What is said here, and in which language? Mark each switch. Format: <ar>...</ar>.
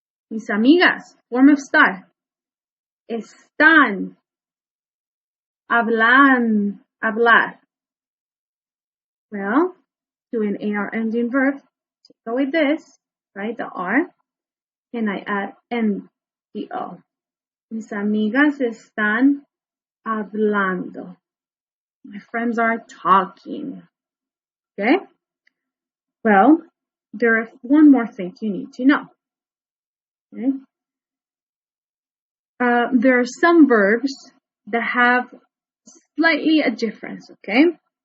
<es>Mis amigas,</es> <en>form of star.</en> <es>Están. Hablar.</es> <en>Well, to an AR ending verb, take away this, right, the R, and I add NDO.</en> <es>Mis amigas están hablando.</es> <en>My friends are talking. Okay? Well, there is one more thing you need to know. Okay? There are some verbs that have slightly a difference, okay?</en>